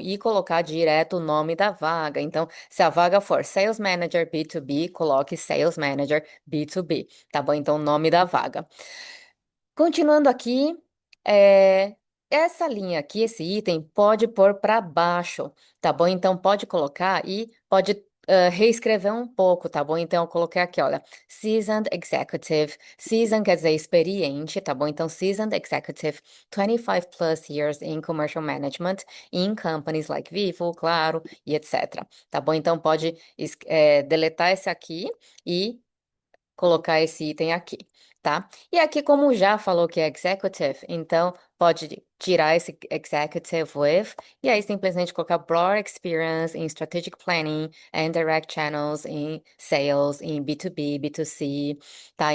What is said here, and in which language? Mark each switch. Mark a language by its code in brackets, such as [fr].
[pt] E colocar direto o nome da vaga. Então, se a vaga for Sales Manager B2B, coloque Sales Manager B2B, tá bom? Então, o nome da vaga. Continuando aqui, é, essa linha aqui, esse item, pode pôr para baixo, tá bom? Então, pode colocar e pode reescrever um pouco, tá bom? Então, eu coloquei aqui, olha, Seasoned Executive. Seasoned quer dizer experiente, tá bom? [en] Então, Seasoned Executive, 25 plus years in commercial management in companies like Vivo, Claro e etc. [pt] Tá bom? Então, pode deletar esse aqui e colocar esse item aqui, tá? E aqui, como já falou que é executive, então pode tirar esse executive with, e aí simplesmente colocar [en] broad experience in strategic planning and direct channels in sales, [pt] em B2B, B2C, tá?